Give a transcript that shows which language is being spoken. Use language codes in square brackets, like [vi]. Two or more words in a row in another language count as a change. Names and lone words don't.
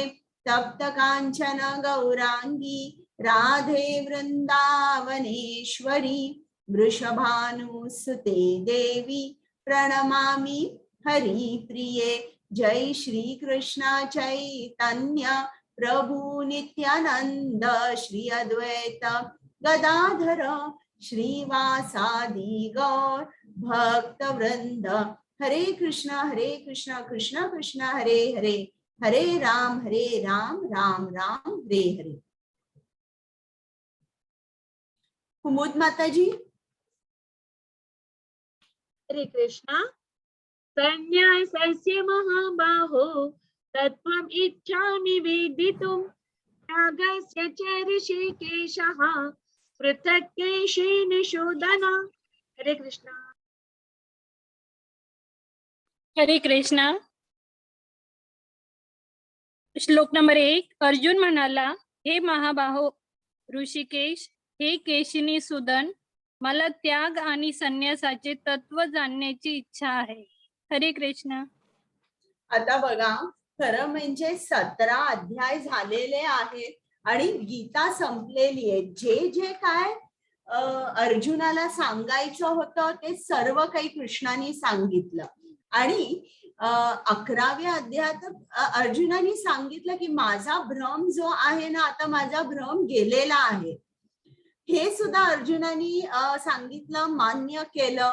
[sa] तप्त कांचन गौरांगी राधे वृंदावनेश्वरी वृषभानुसुते देवी प्रणमामि हरिप्रिये. जय श्री कृष्ण चैतन्य प्रभु नित्यानंद श्री अद्वैत गदाधर श्रीवासादि गौर भक्त वृंद. हरे कृष्ण कृष्ण कृष्ण हरे हरे हरे राम राम राम हरे हरे. [mr] कुमुद माताजी. हरे कृष्णा. [sa] संन्यासस्य महाबाहो तत्त्वम् इच्छामि वेदितुं त्यागस्य च ऋषिकेशः पृथक् केशिनिषूदन. [mr] हरे कृष्णा. हरे कृष्णा. श्लोक नंबर 1. अर्जुन म्हणाला, हे महाबाहो ऋषिकेश, हे केशिनी सुदन, मला त्याग आणि संन्यासाचे तत्व जाणण्याची इच्छा आहे. हरे कृष्ण. आता बघा, खरं म्हणजे 17 अध्याय झालेले आहेत आणि गीता संपलेली आहे. जे जे काय अर्जुनाला सांगायचं होतं ते सर्व काही कृष्णाने सांगितलं. आणि 11व्या अध्यायात अर्जुनाने सांगितलं की माझा भ्रम जो आहे ना, आता माझा भ्रम गेलेला आहे, हे सुद्धा अर्जुनाने सांगितलं, मान्य केलं.